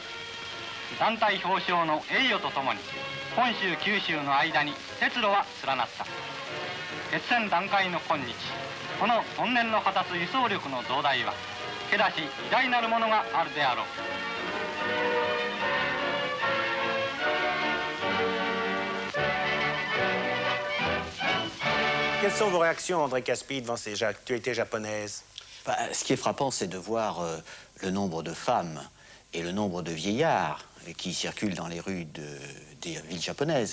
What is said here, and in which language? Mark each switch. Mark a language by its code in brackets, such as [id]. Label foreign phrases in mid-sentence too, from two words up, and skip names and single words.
[ja] 団体表彰の栄誉とともに本州九州の間に鉄路は連なった。決戦段階の今日このトンネルの果たす輸送力の増大はけだし偉大なるものがあるであろう。 [fr] Quelles sont vos réactions, André Caspi, devant ces actualités japonaises? Ce qui est frappant, c'est de voir le nombre de femmes et le nombre de vieillards qui circulent dans les rues des villes japonaises.